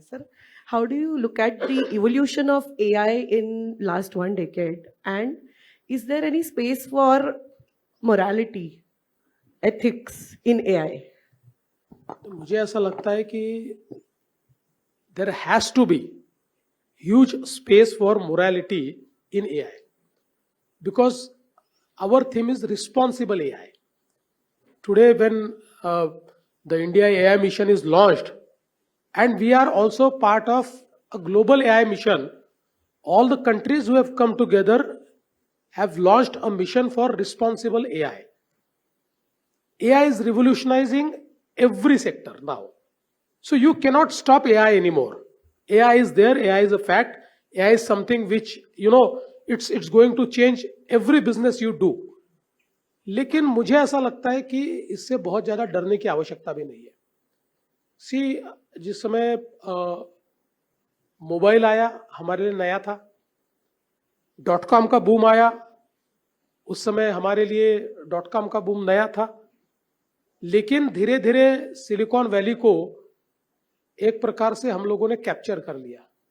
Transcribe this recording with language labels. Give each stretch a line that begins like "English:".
English: Sir, how do you look at the evolution of AI in last 1 decade and is there any space for morality, ethics in AI?
Hindi: तो मुझे ऐसा लगता है कि
English: There has to be huge space for morality in AI because our theme is responsible AI. Today when the India AI mission is launched and we are also part of a global AI mission. All the countries who have come together have launched a mission for responsible AI. AI is revolutionizing every sector now. So you cannot stop AI anymore. AI is there, AI is a fact. AI is something which, you know, it's going to change every business you do.
Hindi: लेकिन मुझे ऐसा लगता है कि इससे बहुत ज्यादा डरने की आवश्यकता भी नहीं है। जिस समय मोबाइल आया हमारे लिए नया था, .com का बूम आया उस समय हमारे लिए .com का बूम नया था, लेकिन धीरे धीरे सिलिकॉन वैली को एक प्रकार से हम लोगों ने कैप्चर कर लिया।